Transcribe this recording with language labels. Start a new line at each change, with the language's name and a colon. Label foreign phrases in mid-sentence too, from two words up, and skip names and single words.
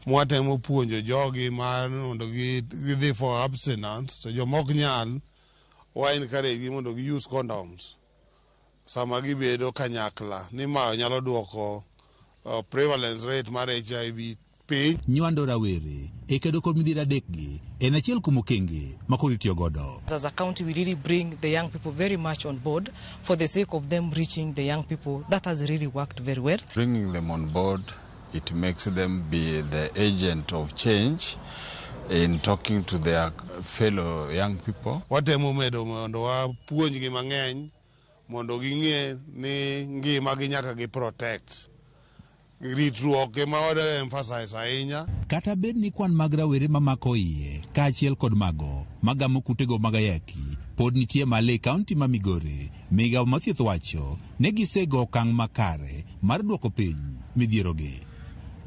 Luo (Kenya and Tanzania): Mwatemo puonjo jogi mar mondo gidhi
English: for abstinence
Luo (Kenya and Tanzania): to jomok nyal wa encourage gi mondo gi
English: use condoms
Luo (Kenya and Tanzania): sama gibedo kanyakla ni ma nyalo duoko
English: prevalence rate
Luo (Kenya and Tanzania): mar HIV. Nywando rawere e kedo kod midhiero adekgi en achiel kuom okenge makoro itiyo godo.
English: As a county, we really bring the young people very much on board for the sake of them reaching the young people. That has really worked very well. Bringing them on board, it makes them be the agent of change in talking to their fellow young people.
Luo (Kenya and Tanzania): Watemo medo mondo wapuonjgi mang'eny mondo ging'e ni ngima gi nyaka gi protect. Ritruok ema wadwa emphasize ahinya. Kata bed ni kwan mag rawere mamako iye kaachiel kod mago magamo kutego mag ayaki pod nitie malo e kaunti ma Migori, migawo mar thieth wacho ne gisego okang' makare mar duoko piny midhierogi.